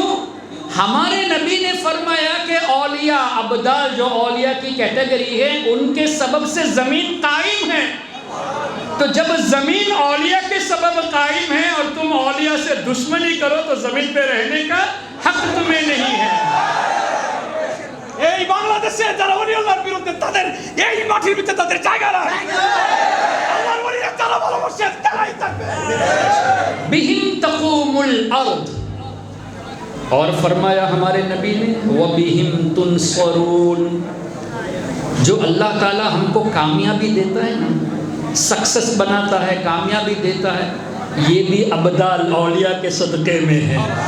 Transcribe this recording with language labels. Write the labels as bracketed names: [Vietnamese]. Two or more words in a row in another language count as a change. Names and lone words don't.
[Urdu] ہمارے نبی نے فرمایا کہ اولیاء ابدال جو اولیاء کی کیٹیگری ہے ان کے سبب سے زمین قائم ہے. تو جب زمین اولیاء کے سبب قائم ہے اور تم اولیاء سے دشمنی کرو تو زمین پہ رہنے کا حق تمہیں نہیں ہے. [Bangla] এই বাংলাদেশে যারা ওলি আল্লাহর বিরুদ্ধে তাদের এই মাটির ভিতরে তাদের জায়গা নাই. আল্লাহর ওলিরা যারা ভালোবাসে তারাই থাকবে. [Arabic] بِهِمْ تَقُومُ الْأَرْضِ. [Urdu] اور فرمایا ہمارے نبی نے [Arabic] وَبِهِمْ تُنْصَرُونَ. [Urdu] جو اللہ تعالیٰ ہم کو کامیابی دیتا ہے نا، سکسس بناتا ہے، کامیابی دیتا ہے، یہ بھی ابدال اولیاء کے صدقے میں ہے.